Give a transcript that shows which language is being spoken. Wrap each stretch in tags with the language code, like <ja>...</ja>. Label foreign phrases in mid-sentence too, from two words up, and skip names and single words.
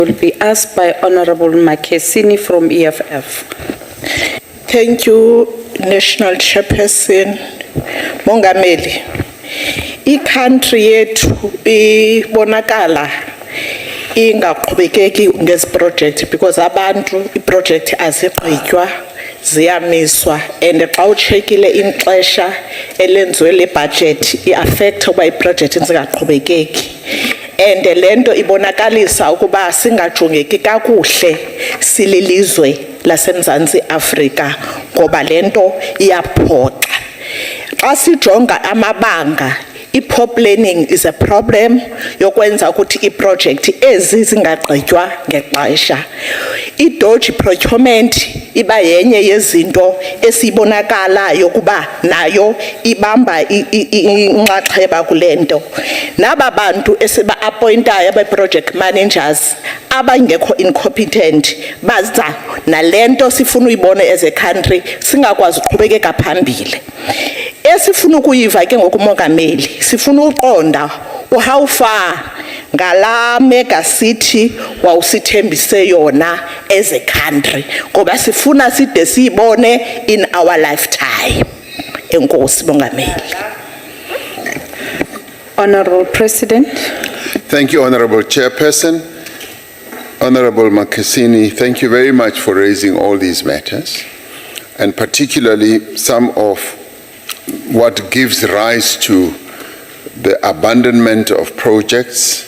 <en>Will be asked by Honorable Makesini from EFF. Thank you, National Chairperson.</en> <xh>Mongameli, i-country yethu ibonakala ingaqhubekeki ngezi project because abantu i-project azigqitywa ziyamiswa and xa uchekile ixesha elenziwe le budget i-affect ukuba i-project zingaqhubekeki and lento ibonakalisa ukuba singajongeki kakuhle sililizwe laseMzantsi Afrika ngoba lento iyaphoxa. Xa sijonga amabanga, i-</xh> <en>poor planning is a problem</en> <xh>yokwenza ukuthi i-project ezi zingagqitywa ngexesha. I-dodgy procurement iba yenye yezinto esibonakalayo ukuba nayo ibamba inxaxheba kule nto. Naba bantu esiba-appointayo abe-project managers abangekho incompetent baza nalento sifuna uyibone</xh> <en>as a country</en> <xh>singakwazi uqhubekeka phambili. Esifuna ukuyiva ke ngokumongameli sifuna uqonda</xh> <en>how far</en> <xh>ngala mega city wawusithembise yona</xh> <en>as a country</en> <xh>ngoba sifuna side siyibone</xh> <en>in our lifetime.</en> <xh>Enkosi mongameli.</xh> <en>Honorable President. Thank you, Honorable Chairperson. Honorable Makesini, thank you very much for raising all these matters, and particularly some of what gives rise to the abandonment of projects.</en>